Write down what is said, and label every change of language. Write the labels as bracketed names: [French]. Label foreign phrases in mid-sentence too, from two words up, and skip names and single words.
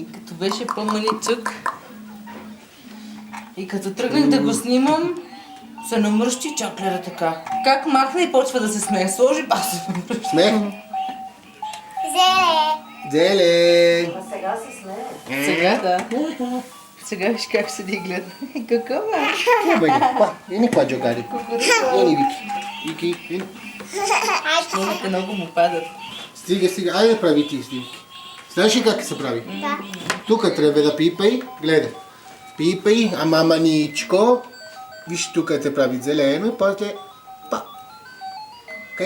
[Bulgarian] Като беше по-маничък и като тръгнах да го снимам, се намръщи и чак гледа така. Как махна и почва да се смее. Сложи, пак се намръщи. Смех. Зеле. А сега се смее. Сега да. Сега виж как седи и гледа. Какво е? [Italian] Che vuoi? Qua, vieni qua a giocare. Vieni Vicky. Vicky, vieni. [Bulgarian] Снимате много му падат. Стига, стига. Айде прави ти снимки. Знаеш ли как се прави? Да. Тук трябва да пипай. Гледай. Пипай, ама маничко. Виж тук те прави зелено и после па. Окей?